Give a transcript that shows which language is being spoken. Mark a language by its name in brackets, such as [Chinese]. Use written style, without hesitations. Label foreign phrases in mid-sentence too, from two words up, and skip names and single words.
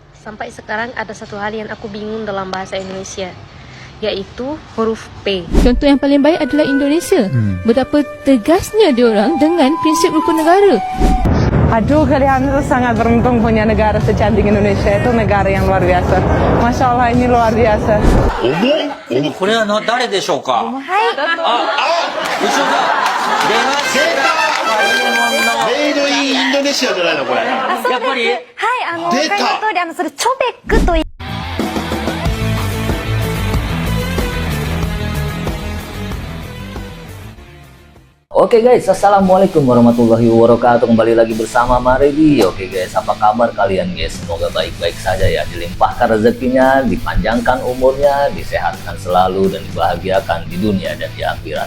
[Indonesian] Sampai sekarang ada satu hal yang aku bingung dalam bahasa Indonesia, yaitu huruf P. Contoh yang paling baik adalah Indonesia. Betapa tegasnya diorang dengan prinsip rukun negara. Aduh, kalian itu sangat beruntung punya negara secantik Indonesia. Itu negara yang luar biasa. [Arabic] ما شاء الله, [Indonesian] ini luar biasa. [Japanese] これは誰でしょうか。はい。後ろだ。出ました。 [English] Made in Indonesia [Japanese] じゃないのこれ。やっぱり。はい、お分かりの通り、それチョベックと言い。 [Indonesian] Oke guys, [Arabic] السلام عليكم ورحمة الله وبركاته. [Indonesian] Kembali lagi bersama Maredi. Oke guys, apa kabar kalian guys? Semoga baik-baik saja ya. Dilimpahkan rezekinya, dipanjangkan umurnya, disehatkan selalu dan dibahagiakan di dunia dan di akhirat.